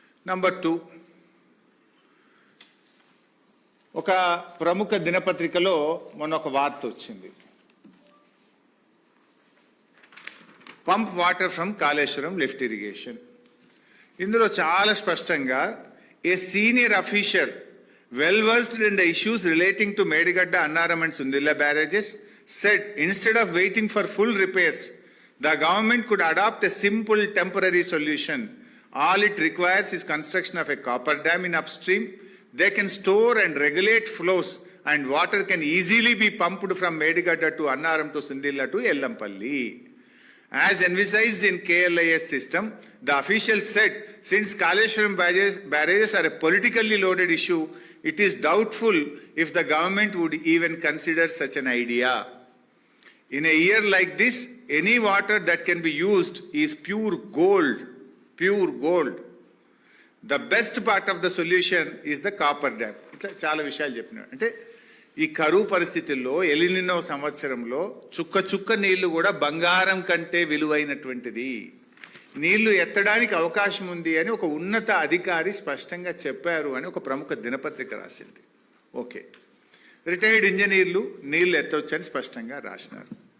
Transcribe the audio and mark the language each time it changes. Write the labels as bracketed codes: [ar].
[te] Number 2, ఒక ప్రముఖ దినపత్రికలో మొన్న ఒక వార్త వచ్చింది. [en] Pump water from Kaleshwaram lift irrigation. [te] ఇందులో చాలా స్పష్టంగా [en] A senior official well versed in the issues relating to Medigadda, Annaram and Sundilla barrages said instead of waiting for full repairs, the government could adopt a simple temporary solution. All it requires is construction of a copper dam in upstream. They can store and regulate flows and water can easily be pumped from Medigadda to Annaram to Sundilla to Ellampalli. As envisaged in KLIS system, the official said, since Kaleshwaram barrages are a politically loaded issue, it is doubtful if the government would even consider such an idea. In a year like this, any water that can be used is pure gold, pure gold. The best part of the solution is the copper dam. [te] ఇట్లా చాలా విషయాలు చెప్పినాడు. అంటే ఈ కరువు పరిస్థితుల్లో El Niño సంవత్సరంలో చుక్క చుక్క నీళ్లు కూడా బంగారం కంటే విలువైనటువంటిది. నీళ్లు ఎత్తడానికి అవకాశం ఉంది అని ఒక ఉన్నత అధికారి స్పష్టంగా చెప్పారు అని ఒక ప్రముఖ దినపత్రిక రాసింది. ఓకే, రిటైర్డ్ ఇంజనీర్లు నీళ్లు ఎత్తవచ్చని స్పష్టంగా రాసినారు.